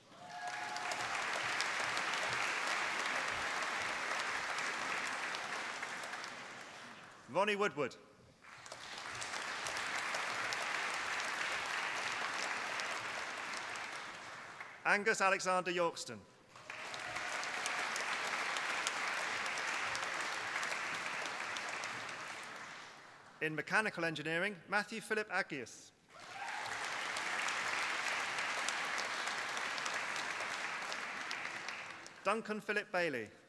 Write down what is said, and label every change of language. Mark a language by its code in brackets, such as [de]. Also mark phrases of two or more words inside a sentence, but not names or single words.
[en] Ronnie Woodward. Angus Alexander Yorkston. In mechanical engineering, Matthew Philip Agius. Duncan Philip Bailey.